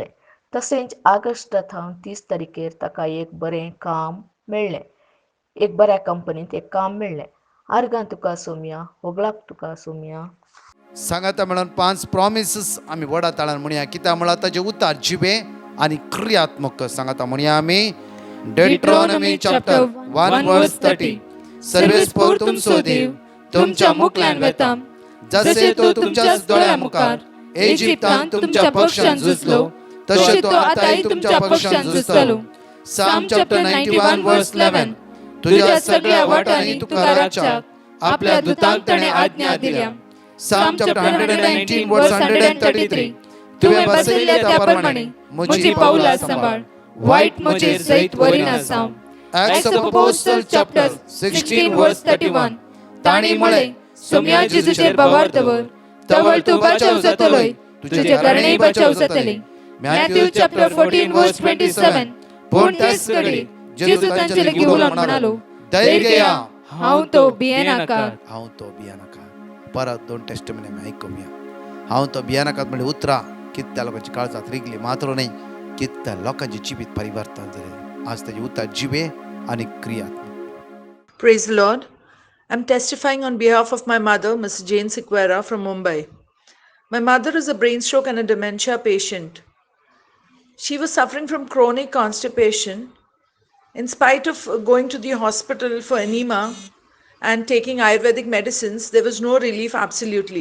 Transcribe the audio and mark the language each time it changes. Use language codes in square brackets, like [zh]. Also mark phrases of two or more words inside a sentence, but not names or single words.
[kok] तशेंच ऑगस्टांत 30 तारखेर ताका एक बरें काम मेळ्ळें. एक बऱ्या कंपनींत एक काम मेळ्ळें. आर्गां तुका सोम्या, होगळाक तुका सोम्या. सांगाता म्हणून 5 प्रॉमिसीस आमी व्हडा ताळान म्हणया. कित्याक म्हळ्यार ताजे उतार जिबे आनी क्रियात्मक सांगाता म्हणया आमी. [en] Deuteronomy chapter 1 verse 30. [kok] सर्वेस्पर तुमचो देव तुमच्या मुखल्यान वेता, जसे तो तुमच्या दोळ्या मुखार इजिप्तांत तुमच्या पक्षान झुजलो, तशें तो आतांय तुमच्या पक्षान झुजतलो. [en] Psalm chapter 91 verse 11. [kok] तुझ्या सगळ्या वाटांनी तुका राखच्याक आपल्या दुतांक ताणें आज्ञा दिल्या. [en] Psalm chapter 119 verse 133. [kok] तुवें बसयल्या त्या प्रमाणे म्हजी पावलां सांबाळ, वायट म्हजेर जैत वरिना जावं. [en] Acts of Apostles chapter 16 verse 31. [kok] ताणी म्हळें, सोम्या जेजूचेर बावर दवर, तवळ तूं बचाव जातलोय, तुजे घराणेय बचाव जातले. [en] Matthew chapter 14 verse 27. [kok] पूण तेच घडी जेजू तांचे लागीं उलोवन म्हणालो, धैर्य घ्या, हांव तो भियेनाकार. हांव तो भियेनाकार. परत 2 टेस्टिमनी आमी आयकुया. हांव तो भियेनाकार म्हणजे उतरां कित्या लोकांची काळजांत रिगली मात्र न्हय, कित्या लोकांची जिवीत परिवर्तन जालें. आज ताजे उतार जिबे आनी क्रियात्मक. [en] Praise the Lord. I'm testifying on behalf of my mother, Ms. Jane Sequeira from Mumbai. My mother is a brain stroke and a dementia patient. She was suffering from chronic constipation. In spite of going to the hospital for enema and taking Ayurvedic medicines, there was no relief absolutely.